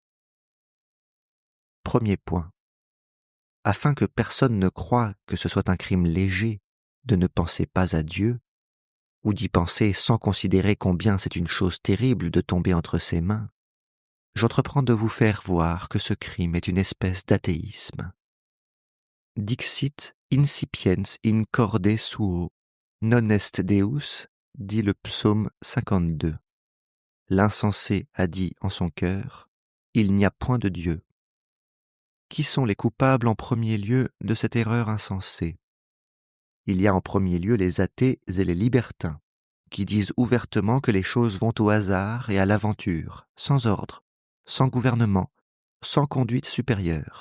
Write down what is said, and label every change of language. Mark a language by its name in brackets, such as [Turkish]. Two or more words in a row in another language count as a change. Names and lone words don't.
[French] Premier point. Afin que personne ne croie que ce soit un crime léger de ne penser pas à Dieu, ou d'y penser sans considérer combien c'est une chose terrible de tomber entre ses mains, j'entreprends de vous faire voir que ce crime est une espèce d'athéisme. [Latin] Dixit incipiens in corde suo, non est Deus, [French] dit le psaume 52. L'insensé a dit en son cœur, il n'y a point de Dieu. Qui sont les coupables en premier lieu de cette erreur insensée? Il y a en premier lieu les athées et les libertins, qui disent ouvertement que les choses vont au hasard et à l'aventure, sans ordre, sans gouvernement, sans conduite supérieure.